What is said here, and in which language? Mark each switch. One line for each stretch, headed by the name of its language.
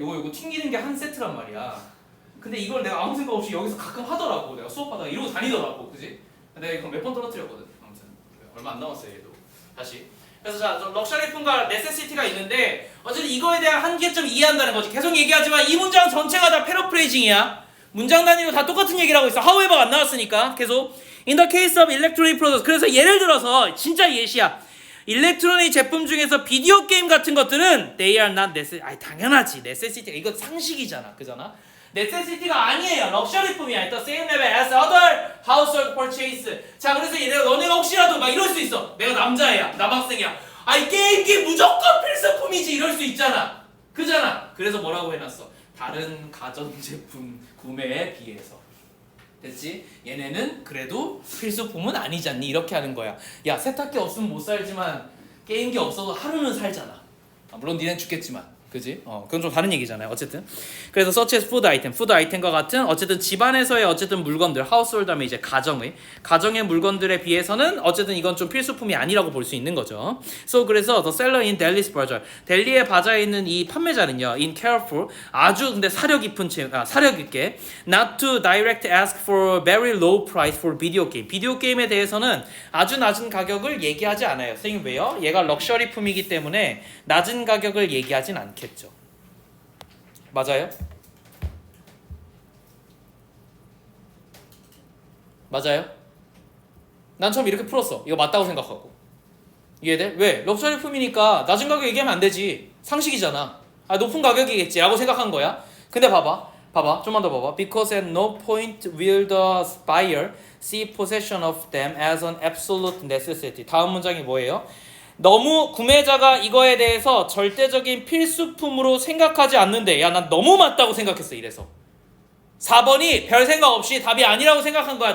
Korean: 요거 튕기는 게 한 세트란 말이야. 근데 이걸 내가 아무 생각 없이 여기서 가끔 하더라고. 내가 수업하다가 이러고 다니더라고. 그지? 내가 이거 몇 번 떨어뜨렸거든. 아무튼 얼마 안 남았어요 얘도. 다시. 그래서 자, 럭셔리품과 네세시티가 있는데 어쨌든 이거에 대한 한계점 이해한다는 거지. 계속 얘기하지만 이 문장 전체가 다 패러프레이징이야. 문장 단위로 다 똑같은 얘기를 하고 있어.
English: however가
Korean: 안 나왔으니까 계속
English: in the case of electronic products.
Korean: 그래서 예를 들어서 진짜 예시야. 일렉트로닉 제품 중에서 비디오 게임 같은 것들은
English: they are not necessary.
Korean: 당연하지. necessity. 이거 상식이잖아. 그잖아. necessity가 아니에요. 럭셔리품이야. 일단
English: same level as other household purchase.
Korean: 자, 그래서 너네가 혹시라도 막 이럴 수 있어. 내가 남자애야. 남학생이야. 게임기 무조건 필수품이지. 이럴 수 있잖아. 그잖아. 그래서 뭐라고 해놨어? 다른 가전제품 구매에 비해서. 됐지? 얘네는 그래도 필수품은 아니잖니. 이렇게 하는 거야. 야, 세탁기 없으면 못 살지만 게임기 없어도 하루는 살잖아. 물론 니넨 죽겠지만. 그지? 그건 좀 다른 얘기잖아요. 어쨌든. 그래서
English: such as food item,
Korean: 푸드 아이템과 같은 어쨌든 집안에서의 어쨌든 물건들, household 하면 이제 가정의 물건들에 비해서는 어쨌든 이건 좀 필수품이 아니라고 볼 수 있는 거죠.
English: So
Korean: 그래서
English: the seller in Delhi's bazaar,
Korean: 델리의 바자에 있는 이 판매자는요,
English: in careful,
Korean: 아주 근데 사려 깊게,
English: not to direct ask for very low price for video game.
Korean: 비디오 게임에 대해서는 아주 낮은 가격을 얘기하지 않아요. 선생님 왜요? 얘가 럭셔리품이기 때문에 낮은 가격을 얘기하진 않겠죠. 맞아요? 맞아요? 난 처음 이렇게 풀었어. 이거 맞다고 생각하고. 이해돼? 왜? 럭셔리품이니까 낮은 가격 얘기하면 안 되지. 상식이잖아. 높은 가격이겠지 라고 생각한 거야. 근데 봐봐. 좀만 더 봐봐.
English: Because at no point will the buyer see possession of them as an absolute necessity.
Korean: 다음 문장이 뭐예요? 너무 구매자가 이거에 대해서 절대적인 필수품으로 생각하지 않는데, 야, 난 너무 맞다고 생각했어. 이래서 4번이 별 생각 없이 답이 아니라고 생각한 거야.